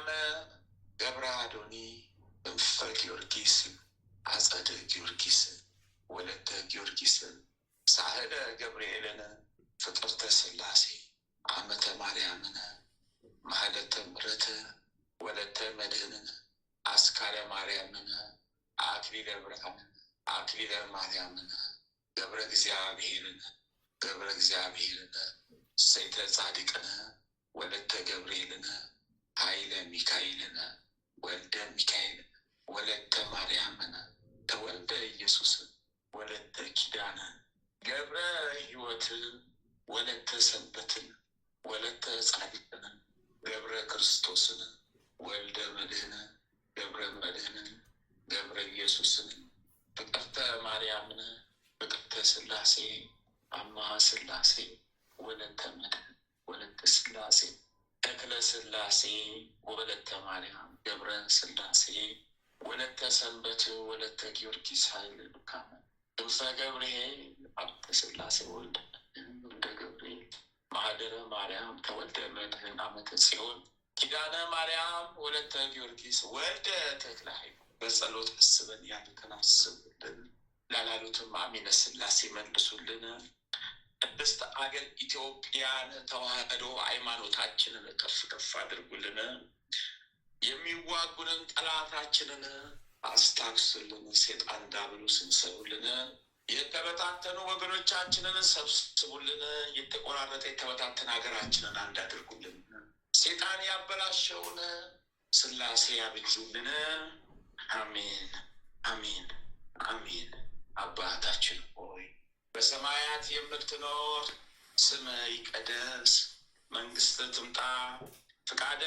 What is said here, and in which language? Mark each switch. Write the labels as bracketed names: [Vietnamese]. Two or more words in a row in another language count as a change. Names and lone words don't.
[Amharic] ገብረ አዶኒ እንፈ ጊዮርጊስ አጸደ ጊዮርጊስ ወለተ ጊዮርጊስን ሳህለ ገብርኤልን ፍቅርተ ሥላሴ ዓመተ ማርያምን ማህለተ ምሕረት ወለተ መድኅንን አስካለ ማርያምን አክሊለ ብርሃንን አክሊለ ማርያምን ገብረ እግዚአብሔርን ሰይተ ጻድቅን ወለተ ገብርኤልን ኃይለ ሚካኤልን ወልደ ሚካኤል ወለተ ማርያምን ተወልደ ኢየሱስ ወለተ ኪዳነ ገብረ ሕይወት ወለተ ሰንበትን ወለተ ጻድቅን ገብረ ክርስቶስን ወልደ መድኅን ገብረ መድኅንን ገብረ ኢየሱስን ፍቅርተ ማርያምን ፍቅርተ ሥላሴ አምሃ ሥላሴ ወለተ መድኅን ወለተ ሥላሴ ተክለ ሥላሴ ወለተ ማርያም ገብረ ሥላሴ ወለተ ሰንበት ወለተ ጊዮርጊስ ኃይለ ዱካመ እንፈ ገብርኤል አብተ ሥላሴ ወልደ ገብርኤል ማህደረ ማርያም ተወልደ መድኅን ዓመተ ጽዮን ኪዳነ ማርያም ወለተ ጊዮርጊስ ወልደ ተክለ ሃይማኖት በጸሎት አስበን ያሉትን አስቡልን፣ ላላሉትም አሚነ ሥላሴ መልሱልን። ቅድስት አገር ኢትዮጵያን ተዋህዶ ሃይማኖታችንን ከፍ ከፍ አድርጉልን። የሚዋጉንን ጠላታችንን አስታክሱልን። ሴጣን ዲያብሎስን ሰሩልን። የተበታተኑ ወገኖቻችንን ሰብስቡልን። የተቆራረጠ የተበታተነ ሀገራችንን አንድ አድርጉልን። ሴጣን ያበላሸውን ሥላሴ ያብጁልን። አሜን አሜን አሜን። አባታችን ሆይ በሰማያት የምትኖር ስምህ ይቀደስ፣ መንግሥትህ ትምጣ፣ ፍቃድህ